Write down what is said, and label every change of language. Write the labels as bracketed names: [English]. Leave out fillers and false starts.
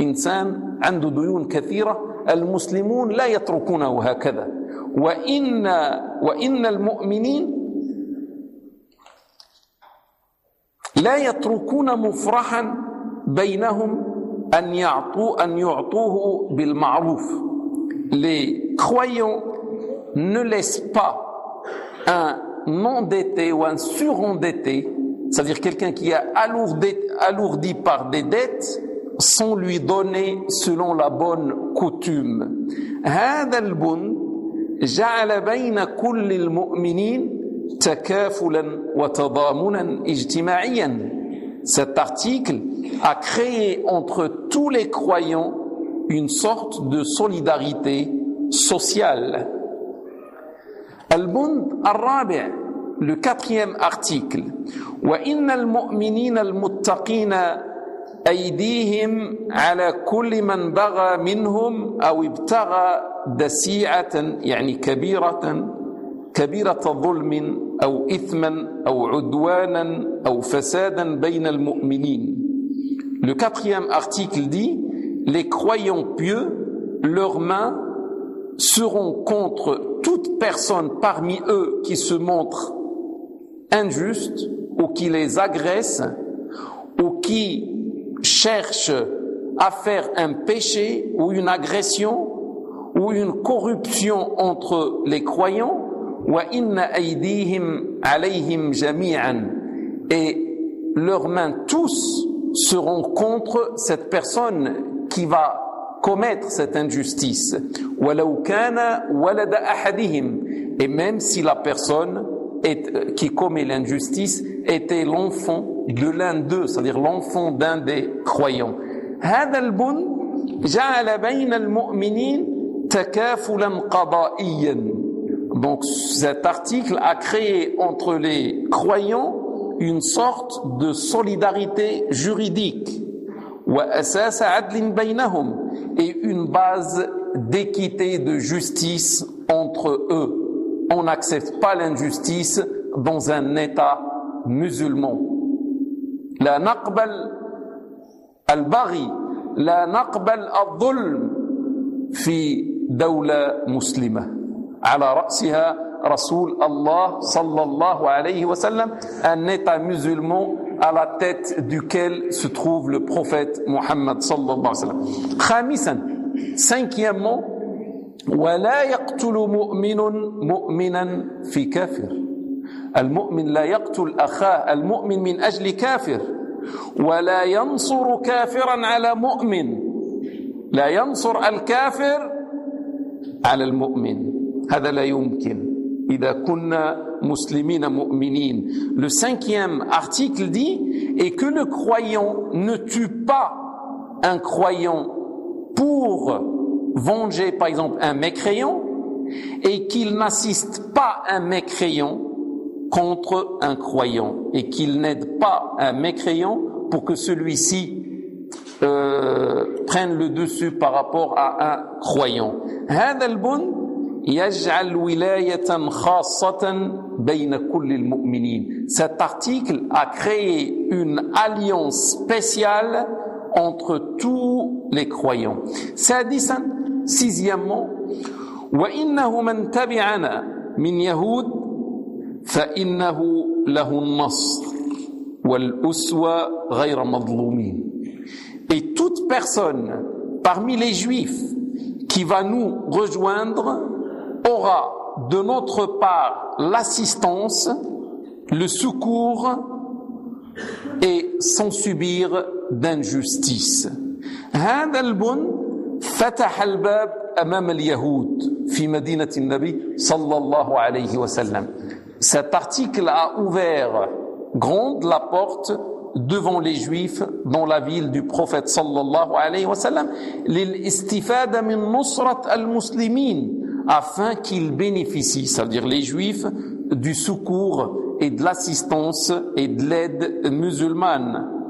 [Arabic] إنسان عنده ديون كثيرة, المسلمون لا يتركونه هكذا. وإن المؤمنين لا يتركون مفرحا بينهم أن يعطوه بالمعروف. [French] Les croyants ne laissent pas un endetté ou un surendetté, c'est-à-dire quelqu'un qui est alourdi par des dettes, sans lui donner selon la bonne coutume. [Arabic] هذا البند جعل بين كل المؤمنين تكافلا وتضامنا اجتماعيا. [French] Cet article a créé entre tous les croyants une sorte de solidarité sociale. [Arabic] البند الرابع, [French] le quatrième article. [Arabic] وَإِنَّ الْمُؤْمِنِينَ الْمُتَّقِينَ أَيْدِيهِمْ عَلَى كُلِّ مَنْ بَغَى مِنْهُمْ أَوْ ابْتَغَى دَسِيعَةً يعني كَبِيرَةً كبيرة ظلم أو إثما أو عدوانا أو فسادا بين المؤمنين. [French] Le quatrième article dit « Les croyants pieux, leurs mains seront contre toute personne parmi eux qui se montre injuste ou qui les agresse ou qui cherche à faire un péché ou une agression ou une corruption entre les croyants. » [Arabic] وَإِنَّ أَيْدِيهِمْ عَلَيْهِمْ جَمِيعًا [French] et leurs mains tous seront contre cette personne qui va commettre cette injustice. [Arabic] وَلَوْ كَانَ وَلَدَ أَحَدِهِمْ [French] et même si la personne est, qui commet l'injustice était l'enfant de l'un d'eux, c'est-à-dire l'enfant d'un des croyants. [Arabic] هذا البن جعل بين المؤمنين تكافلا قضائيا. [French] Donc cet article a créé entre les croyants une sorte de solidarité juridique et une base d'équité, de justice entre eux. On n'accepte pas l'injustice dans un État musulman. [Arabic] La naqbal al-bari, la naqbal al-dhulm fi dawla muslima. على رأسها رسول الله صلى الله عليه وسلم [French] un état musulman à la tête duquel se trouve le prophète Muhammad [Arabic] صلى الله عليه وسلم. خامسا [French] cinquièmement [Arabic] ولا يقتل مؤمن مؤمنا في كافر. المؤمن لا يقتل أخاه المؤمن من أجل كافر ولا ينصر كافرا على مؤمن لا ينصر الكافر على المؤمن. هذا لا يمكن إذا كنا مسلمين مؤمنين. [French] Le cinquième article dit et que le croyant ne tue pas un croyant pour venger par exemple un mécréant et qu'il n'assiste pas un mécréant contre un croyant et qu'il n'aide pas un mécréant pour que celui-ci prenne le dessus par rapport à un croyant. [Arabic] هذا البن يجعل ولاية خاصة بين كل المؤمنين. [French] Cet article a créé une alliance spéciale entre tous les croyants. [Arabic] سادسا [French] sixièmement [Arabic] وإنه من تبعنا من يهود فإنه له النصر والأسوة غير مظلومين. [French] Et toute personne parmi les juifs qui va nous rejoindre aura de notre part l'assistance, le secours et sans subir d'injustice. [Arabic] هذا البن فتح الباب أمام اليهود في مدينة النبي صلى الله عليه وسلم. [French] Cet article a ouvert grande la porte devant les juifs dans la ville du prophète [Arabic] صلى الله عليه وسلم للاستفادة من نصرة المسلمين [French] afin qu'ils bénéficient, c'est-à-dire les juifs, du secours et de l'assistance et de l'aide musulmane.